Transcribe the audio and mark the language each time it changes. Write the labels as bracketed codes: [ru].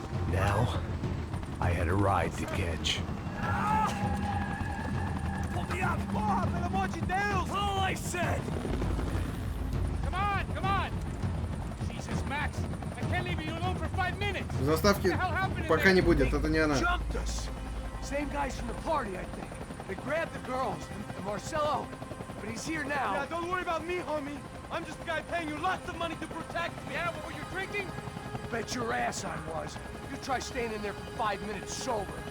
[en] Now, I had a ride to catch. Pull me up! That's all I said! Come on! Jesus, Max! I can't leave you alone for 5 minutes! [ru] Заставки пока не будет, это не она. [en] Jumped us. Same guys from the party, I think. They grabbed the girls and Marcelo, but he's here now. Yeah, don't worry about me, homie. I'm just the guy paying you lots of money to protect me. Yeah, what were you drinking? Bet your ass I was. You try staying in there for 5 minutes sober.